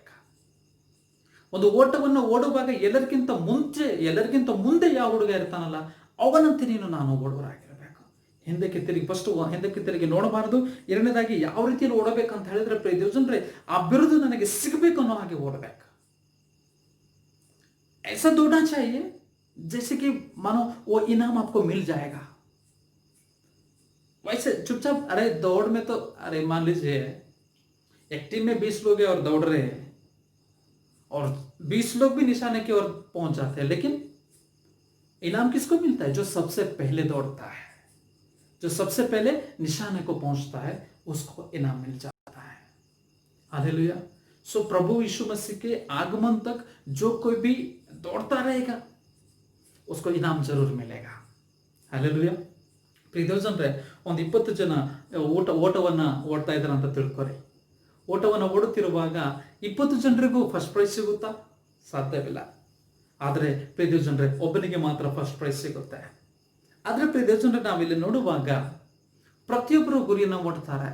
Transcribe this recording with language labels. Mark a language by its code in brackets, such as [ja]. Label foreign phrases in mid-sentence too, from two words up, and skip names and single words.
[kn] ಒಂದು ಓಟವನ್ನು ಓಡುವಾಗ ಎಲ್ಲರಿಗಿಂತ ಮುಂದೆ ಯಾವ ಹುಡುಗ ಇರ್ತಾನಲ್ಲ ಅವನಂತೆ ನಾನು ಓಡುವರಾಗಿರಬೇಕು. ಹಿಂದಕ್ಕೆ ತಿರುಗಿ ನೋಡಬಾರದು. ಎರಡನೇದಾಗಿ ಯಾವ ರೀತಿಯಲ್ಲಿ ಓಡಬೇಕಂತ ಹೇಳಿದ್ರೆ ಪ್ರಿಯ ದೇವಜನರೇ, ಆ ಬಿರುದು ನನಗೆ ಸಿಗಬೇಕು ಅನ್ನೋ ಹಾಗೆ ಓಡಬೇಕು. [hi] ऐसा दौड़ना चाहिए जैसे कि मानो वो इनाम आपको मिल जाएगा. वैसे चुपचाप, अरे दौड़ में तो, अरे मान लीजिए एक टीम में 20 लोग हैं और दौड़ रहे हैं और 20 लोग भी निशाने की ओर पहुंच जाते हैं, लेकिन इनाम किसको मिलता है? जो सबसे पहले दौड़ता है, जो सबसे पहले निशाने को पहुंचता है, उसको इनाम मिल जाता है. हालेलुया. सो प्रभु यीशु मसीह के आगमन तक जो कोई भी दौड़ता रहेगा उसको इनाम जरूर मिलेगा. हालेलुया. [kn] ಪ್ರಿಯ ದೇವಜನರೇ, ಒಂದು 20 ಜನ ಓಟವನ್ನು ಓಡ್ತಾ ಇದ್ದಾರೆ ಅಂತ ತಿಳ್ಕೊರಿ. ಓಟವನ್ನು ಓಡುತ್ತಿರುವಾಗ 20 ಜನರಿಗೂ [en] first prize [kn] ಸಿಗುತ್ತಾ? ಸಾಧ್ಯವಿಲ್ಲ. ಆದರೆ ಪ್ರಿಯ ದೇವಜನರೇ, ಒಬ್ಬನಿಗೆ ಮಾತ್ರ [en] first prize [kn] ಸಿಗುತ್ತೆ. ಆದರೆ ಪ್ರಿಯ ದೇವಜನರೇ, ನಾವಿಲ್ಲಿ ನೋಡುವಾಗ ಪ್ರತಿಯೊಬ್ಬರು ಗುರಿಯನ್ನು ಮುಟ್ತಾರೆ.